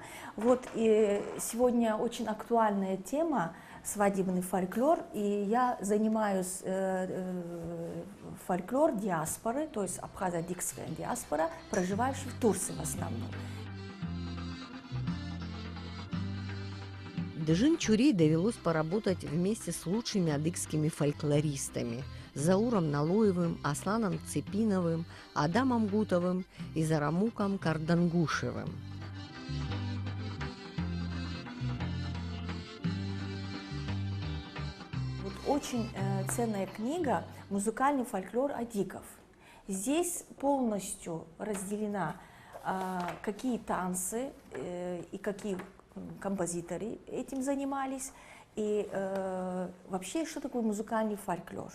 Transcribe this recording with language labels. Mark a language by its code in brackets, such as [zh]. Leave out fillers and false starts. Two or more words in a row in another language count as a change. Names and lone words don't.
[ru] Вот и сегодня очень актуальная тема свадебный фольклор, и я занимаюсь фольклор диаспоры, то есть абхазо-адыгская диаспора, проживающая в Турции в основном. Дежин Чурей довелось поработать вместе с лучшими адыгскими фольклористами Зауром Налоевым, Асланом Цепиновым, Адамом Гутовым и Зарамуком Кардангушевым. Вот очень ценная книга «Музыкальный фольклор адыгов». Здесь полностью разделена, какие танцы и какие композиторы этим занимались, и вообще, что такое музыкальный фольклор.